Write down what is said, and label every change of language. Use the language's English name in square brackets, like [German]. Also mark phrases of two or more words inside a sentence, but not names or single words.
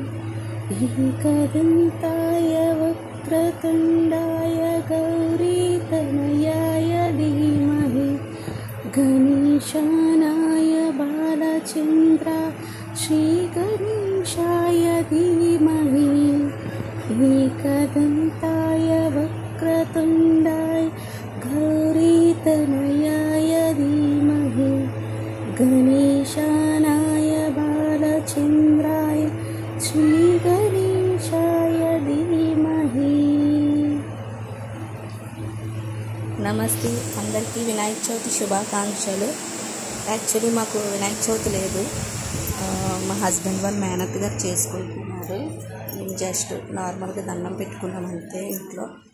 [Sanskrit] एकदन्ताय वक्रतुण्डाय गौरीतनयाय धीमहि गणेशानाय बालचन्द्रा श्रीगणेशाय धीमहि एकदन्ताय वक्रतुण्डाय गौरीतनयाय धीमहि गणेशानाय बालचन्द्राय श्रीगणेशाय धीमहि। [Telugu] నమస్తే అందరికీ వినాయక చవితి శుభాకాంక్షలు. యాక్చువల్లీ మాకు వినాయక చవితి లేదు, మా హస్బెండ్ వాళ్ళ మేనత్ గారు చేసుకుంటున్నారు. మేము జస్ట్ నార్మల్గా దండం పెట్టుకున్నాం అంతే ఇంట్లో.